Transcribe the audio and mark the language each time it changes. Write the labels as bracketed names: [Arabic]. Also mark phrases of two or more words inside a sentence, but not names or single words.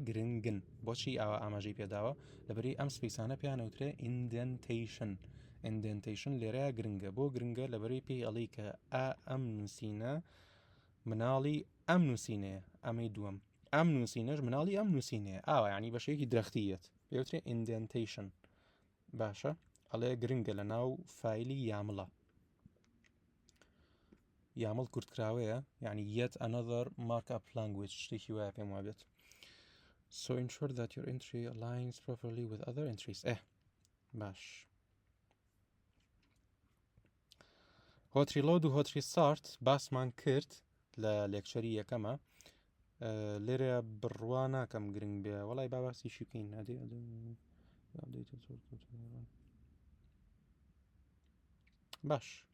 [Central Kurdish] گرنگن بۆچی ئاوا ئاماژەی پێداوە لەبەری ئەم سپیسانە پیانەوترێ ئیندنتیشن لێرەیە گرنگە بۆ گرنگە لەبەری پێی ئەڵی کە ئەم نووسینە مناڵی ئەم نووسینەیە ئەمەی دووەم ئەم نووسینەش مناڵی ئەم نووسینەیە ئاوا ینی بەشەیەکی درەختیەت پێوترێ ئیندنتیشن باشە ئەڵێ گرنگە لە ناو فایلی یامڵە یامل کورتکراوەیە یعنی [English] yet another markup language [Central Kurdish] شتێکی وایە پێم وابێت [English] so ensure that your entry aligns properly with other entries [Central Kurdish] باش [English] hot reload [Central Kurdish] و [English] hot restart [Central Kurdish] باسمان کرد لە لێکچەری یەکەمە لێرە بڕوا ناکەم گرنگ بێ وەڵای باباسیشی بکەین باش